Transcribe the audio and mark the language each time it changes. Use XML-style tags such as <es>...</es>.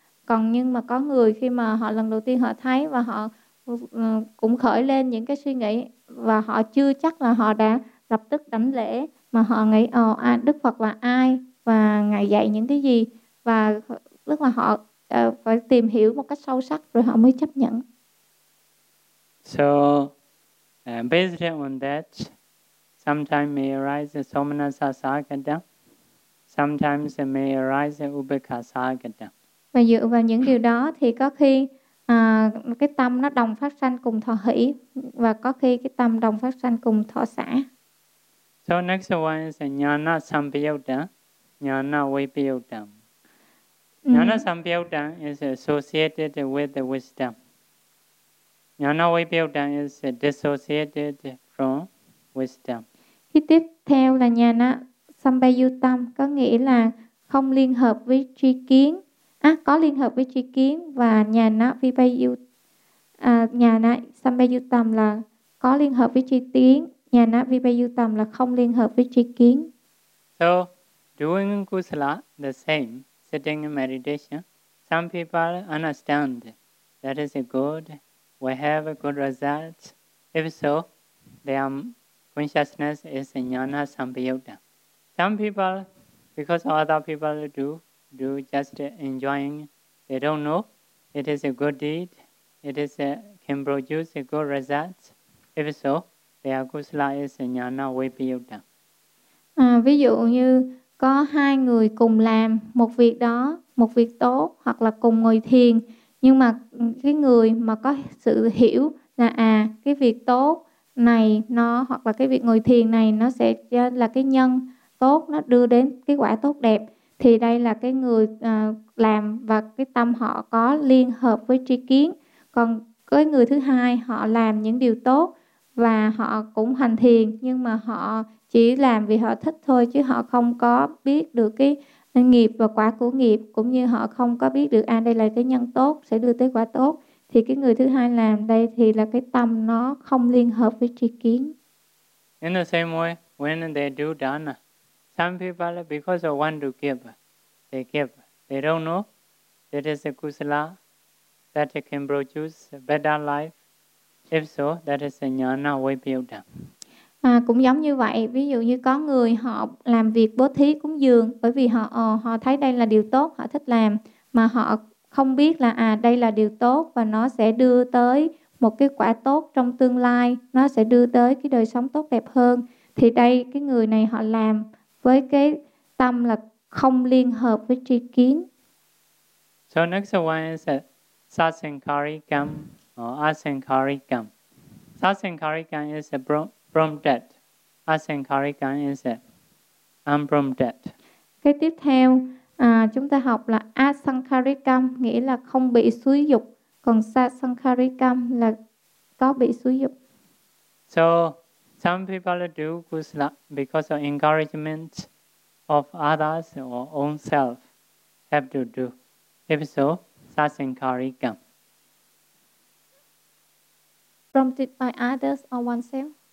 <vi>Còn nhưng mà có người khi mà họ lần đầu tiên họ thấy và họ cũng khởi lên những cái suy nghĩ và họ chưa chắc là họ đã lập tức đảnh lễ mà họ nghĩ Đức Phật là ai và ngài dạy những cái gì và rất là họ phải tìm hiểu một cách sâu sắc rồi họ mới chấp nhận.</vi> <en>So based on that, sometimes may arise somanasa sagata, sometimes may arise upekkha sagata.</en> <vi>Và dựa vào những điều đó thì có khi cái tâm nó đồng phát sanh cùng thọ hỷ và có khi cái tâm đồng phát sanh cùng thọ xả.</vi> <en>So next one is jnana sampayutta, jnana vipayutta. Jnana sampayutta is associated with the wisdom. Jnana vipayutta is dissociated from wisdom.</en> <vi>Khi tiếp theo là jnana sampayutta có nghĩa là không liên hợp với tri kiến. Có liên hợp với tri kiến và jnana vipayutta jnana sampayutta là có liên hợp với tri kiến, jnana vipayutta là không liên hợp với tri kiến.</vi> <en>So doing kusala the same sitting in meditation, some people understand that is good, we have a good result. If so, their consciousness is jnana sampayutta. Some people, because other people do just enjoying, they don't know it is a good deed, it is can produce a good result. If so, their kusala is jnana vipayutta.</en> <vi>Ví dụ như có hai người cùng làm một việc đó, một việc tốt hoặc là cùng ngồi thiền. Nhưng mà cái người mà có sự hiểu là cái việc tốt này nó hoặc là cái việc ngồi thiền này nó sẽ là cái nhân tốt, nó đưa đến cái quả tốt đẹp. Thì đây là cái người làm và cái tâm họ có liên hợp với tri kiến. Còn cái người thứ hai họ làm những điều tốt và họ cũng hành thiền nhưng mà họ chỉ làm vì họ thích thôi chứ họ không có biết được cái nghiệp và quả của nghiệp, cũng như họ không có biết được đây là cái nhân tốt sẽ đưa tới quả tốt. Thì cái người thứ hai làm đây thì là cái tâm nó không liên hợp với tri kiến.</vi> <en>In the same way, when they do dana, some people because they want to give, they don't know that is a kusala that can produce a better life. If so, that is a jnana vipayutta.</en> <vi>Cũng giống như vậy, ví dụ như có người họ làm việc bố thí cúng dường bởi vì họ thấy đây là điều tốt, họ thích làm mà họ không biết là đây là điều tốt và nó sẽ đưa tới một cái quả tốt trong tương lai, nó sẽ đưa tới cái đời sống tốt đẹp hơn. Thì đây, cái người này họ làm với cái tâm là không liên hợp với tri kiến.</vi> <en>So next one is sasankarikam or asankarikam. Sasankarikam is a prompted. Asankarikam is unprompted.</en> <vi>Cái tiếp theo chúng ta học là asankarikam nghĩa là không bị xúi dục, còn sasankarikam là có bị xúi dục.</vi> <en>So some people do kusala because of encouragement of others or own self have to do. If so, sasankarikam. Prompted by others or oneself?</en>